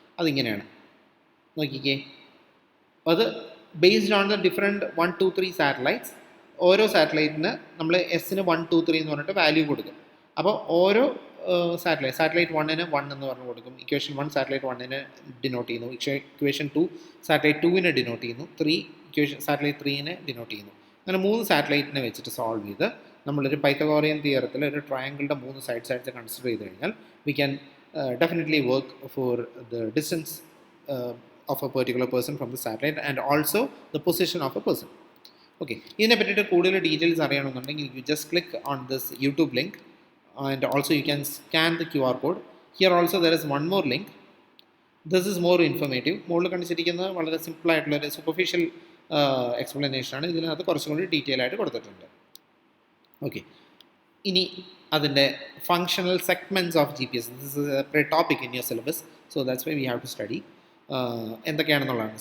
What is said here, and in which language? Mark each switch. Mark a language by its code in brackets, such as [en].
[ml] അതിങ്ങനെയാണ്, നോക്കിക്കേ. അത് [en] based on the different [ml] 1, 2, 3 satellites. ഓരോ സാറ്റലൈറ്റിന് നമ്മൾ S-ന് 1, 2, 3 എന്ന് പറഞ്ഞിട്ട് വാല്യൂ കൊടുക്കും. അപ്പോൾ ഓരോ സാറ്റലൈറ്റ് 1-ന് 1 എന്ന് പറഞ്ഞു കൊടുക്കും. ഇക്വേഷൻ 1 സാറ്റലൈറ്റ് 1-ന് ഡിനോട്ട് ചെയ്യുന്നു, ഇക്വേഷൻ 2 സാറ്റലൈറ്റ് 2-ന് ഡിനോട്ട് ചെയ്യുന്നു, 3 ഇക്വേഷൻ സാറ്റലൈറ്റ് 3-ന് ഡിനോട്ട് ചെയ്യുന്നു. അങ്ങനെ 3 സാറ്റലൈറ്റിനെ വെച്ചിട്ട് സോൾവ് ചെയ്ത് നമ്മളൊരു പൈത്തഗോറിയൻ തിയറത്തിൽ ഒരു ട്രയാങ്കിളിൻ്റെ 3 സൈഡ്സ് കൺസിഡർ ചെയ്ത് കഴിഞ്ഞാൽ [en] We can definitely work for the distance of a particular person from the satellite and also the position of a person. Okay, [ml] ഇതിനെ പറ്റിയിട്ട് കൂടുതൽ ഡീറ്റെയിൽസ് അറിയണമെന്നുണ്ടെങ്കിൽ [en] you just click on this YouTube link and also you can scan the QR code. Here also there is one more link. This is more informative. [ml] മുകളിൽ കാണിച്ചിരിക്കുന്നത് വളരെ സിമ്പിളായിട്ടുള്ളൊരു superficial എക്സ്പ്ലനേഷനാണ്. ഇതിനകത്ത് കുറച്ചും കൂടി ഡീറ്റെയിൽ ആയിട്ട് കൊടുത്തിട്ടുണ്ട്. ഓക്കെ, ഇനി അതിൻ്റെ [en] Functional segments of G P S. This is a topic in your syllabus, so that's why we have to study. [ml] എന്തൊക്കെയാണെന്നുള്ളതാണ്.